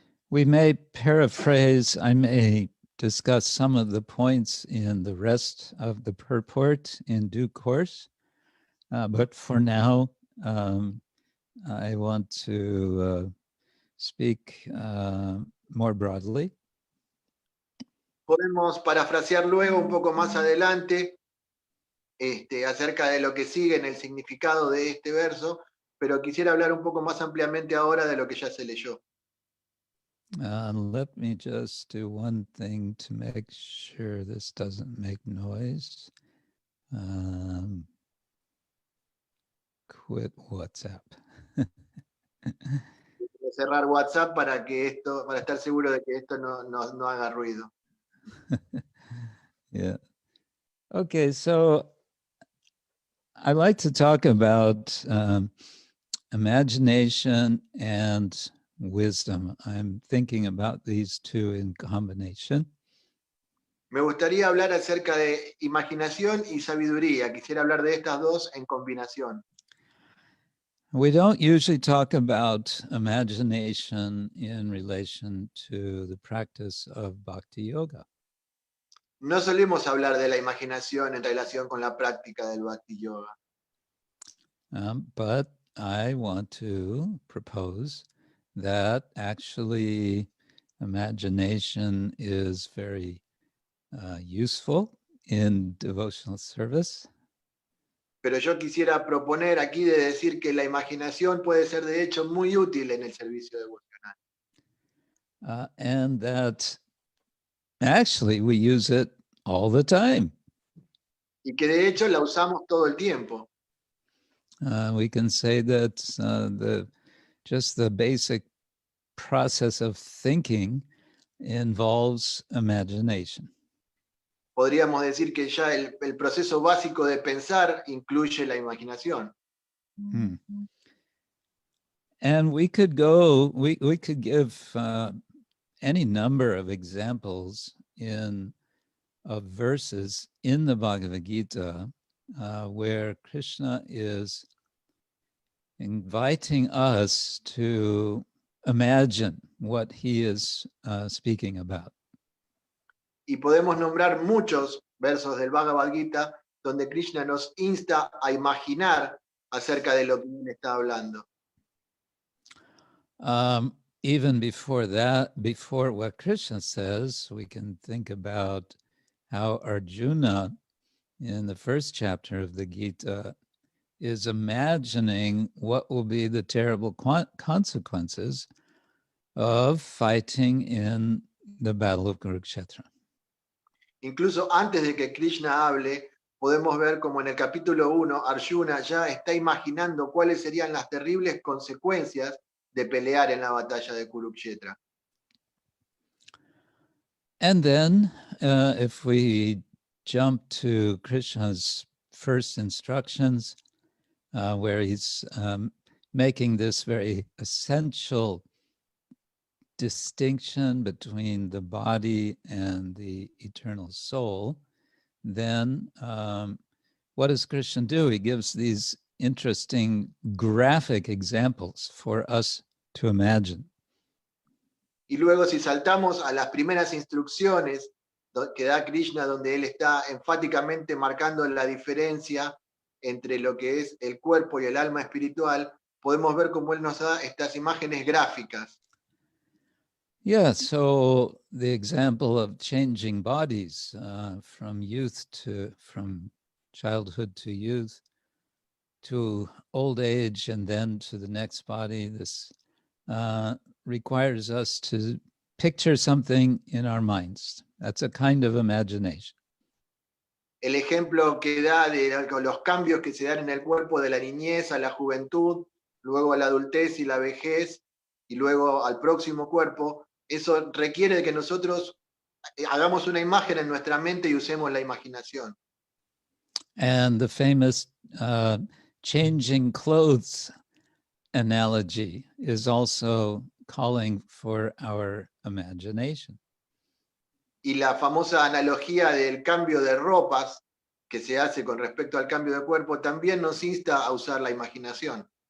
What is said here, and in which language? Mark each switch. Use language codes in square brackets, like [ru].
[en] We may paraphrase, I may discuss some of the points in the rest of the purport in due course, but for now, I want to speak more broadly. [es] Podemos parafrasear luego un poco más adelante acerca de lo que sigue en el significado de este verso, pero quisiera hablar un poco más ampliamente ahora de lo que ya se leyó. [en] Let me just do one thing to make sure this doesn't make noise. Quit WhatsApp. [es] de cerrar WhatsApp para estar seguro de que esto no haga ruido. [en] Yeah. Okay, so I like to talk about imagination and wisdom. I'm thinking about these two in combination. [es] Me gustaría hablar acerca de imaginación y sabiduría. Quisiera hablar de estas dos en combinación. [en] We don't usually talk about imagination in relation to the practice of bhakti yoga. [es] No solemos hablar de la imaginación en relación con la práctica del bhakti yoga. [en] But I want to propose that actually imagination is very useful in devotional service. [es] Pero yo quisiera proponer aquí de decir que la imaginación puede ser de hecho muy útil en el servicio devocional. [en] And that actually we use it all the time. [es] Y que de hecho la usamos todo el tiempo. [en] We can say that just the basic process of thinking involves imagination. [es] Podríamos decir que ya el proceso básico de pensar incluye la imaginación. [en] And we could give any number of examples of verses in the Bhagavad Gita where Krishna is inviting us to imagine what he is speaking about. [es] Y podemos nombrar muchos versos del Bhagavad Gita donde Krishna nos insta a imaginar acerca de lo que él está hablando. [en] Even before that, before what Krishna says, we can think about how Arjuna, in the first chapter of the Gita, is imagining what will be the terrible consequences of fighting in the battle of Kurukshetra. [es] Incluso antes de que Krishna hable, podemos ver como en el capítulo 1, Arjuna ya está imaginando cuáles serían las terribles consecuencias de pelear en la batalla de Kurukshetra. [en] And then, if we jump to Krishna's first instructions, where he's making this very essential distinction between the body and the eternal soul, then what does Krishna do? He gives these interesting graphic examples for us to imagine. [es] Y luego si saltamos a las primeras instrucciones que da Krishna, donde él está enfáticamente marcando la diferencia entre lo que es el cuerpo y el alma espiritual, podemos ver cómo él nos da estas imágenes gráficas. [en] Yeah, so the example of changing bodies from childhood to youth to old age and then to the next body, this requires us to picture something in our minds. That's a kind of imagination. [es] El ejemplo que da de los cambios que se dan en el cuerpo de la niñez a la juventud, luego a la adultez y la vejez, y luego al próximo cuerpo, eso requiere de que nosotros hagamos una imagen en nuestra mente y usemos la imaginación. [en] And the famous changing clothes analogy is also calling for our imagination. [es] Y la famosa analogía del cambio de ropas que se hace con respecto al cambio de cuerpo también nos insta a usar la imaginación.